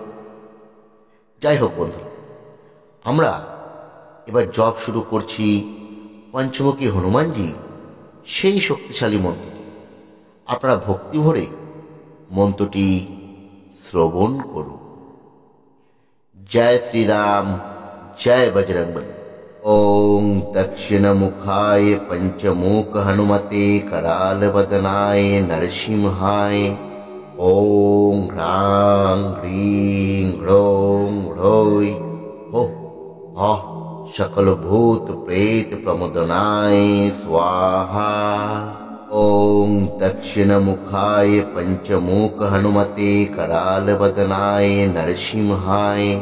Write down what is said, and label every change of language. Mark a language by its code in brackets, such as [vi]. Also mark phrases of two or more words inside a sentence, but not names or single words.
[bn] যাই হোক বন্ধুরা, আমরা এবার জপ শুরু করছি পঞ্চমুখী হনুমানজি সেই শক্তিশালী মন্ত্র। আপনারা ভক্তি ভরে মন্ত্রটি শ্রবণ করুন। জয় শ্রীরাম, জয় বজরংবলী। [sa] ওং দক্ষিণ মুখায় পঞ্চমুখ হনুমতে कराल वदनाय नरसिंहाय। ओं ह्रां ह्रीं ह्रौं ह्रौं हो ह सकल भूत प्रेत प्रमोदनाय स्वाहा। ओं दक्षिण मुखाय पंचमुख हनुमते कराल वदनाय नरसिंहाय।